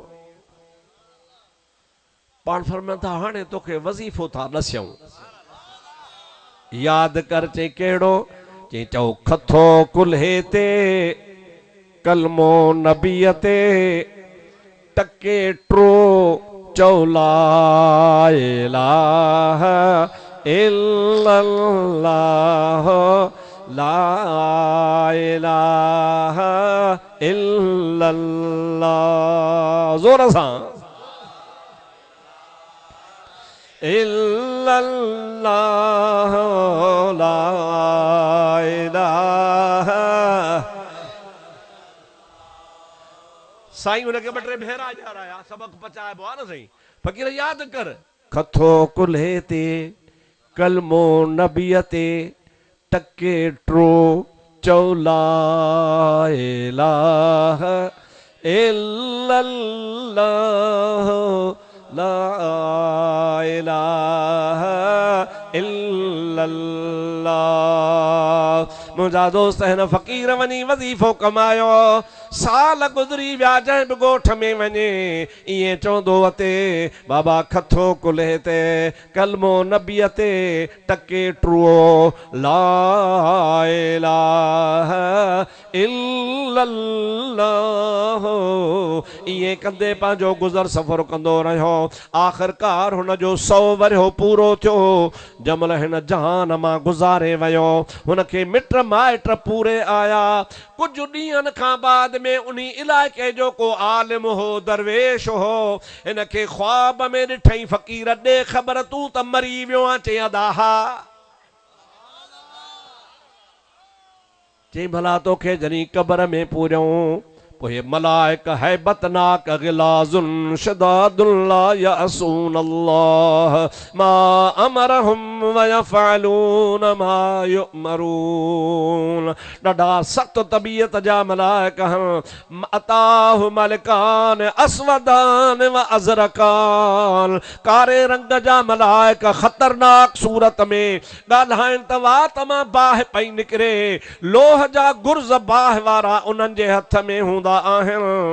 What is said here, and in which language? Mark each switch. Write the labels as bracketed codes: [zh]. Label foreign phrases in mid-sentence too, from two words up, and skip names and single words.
[sd] पाण फरमाइनि था हाणे तोखे वज़ीफ़ो था ॾसियूं, यादि कर। चई कहिड़ो? चई चओ खथो कुल्हे ते कलमो नबीअ ते, टके ट्रो चओ [ar] لا إله إلا الله، لا إله إلا الله. [sd] ज़ोर सां [ar] إلا الله، لا إله. [sd] साईं उनखे 2-3 भेरा ॼाणाया, सबक पचाइबो आहे न साईं। फ़कीर यादि कर, खथो कुल्हे ते कलमो नबीअ ते, टके ट्रो चओ [ar] لا إله إلا الله، لا إله إلا الله. [sd] मुंहिंजा दोस्त हिन फ़कीर वञी वज़ीफ़ो कमायो, साल गुज़री विया, जंहिं बि ॻोठ में वञे ईअं चवंदो अते बाबा खथो कुल्हे ते कलमो नबीअ ते, टके ट्रो [ar] لا إله إلا الله. [sd] ईअं कंदे पंहिंजो गुज़र सफ़र कंदो रहियो। आख़िरकार हुनजो 100 वरियो पूरो थियो। जमल हिन जहान मां गुज़ारे वियो, हुनखे मिट माइट पूरे आया। कुझु ॾींहंनि खां बाद में उन इलाइक़े जो को आलिम हो, दरवेश हो, हिनखे ख्वाब में ॾिठई, फ़कीर ॾे ख़बर तूं त मरी वियो आहे। चई अदा हा। चई भला तोखे जॾहिं क़बर में पूरियऊं, पोइ मलाइक हैबतनाक [ar] غلاظ شداد لا يعصون الله ما أمرهم ويفعلون ما يؤمرون. [sd] ॾाढा सख़्त तबीयत जा मलाइक आहिनि। [ar] أتاه ملكان أسودان وأزرقان, [sd] कारे रंग जा मलाइक ख़तरनाक सूरत में ॻाल्हाइनि त वात मां बाहि पई निकिरे। लोह जा गुर्ज़ बाहि वारा उन्हनि जे हथ में हूंदा आहिनि।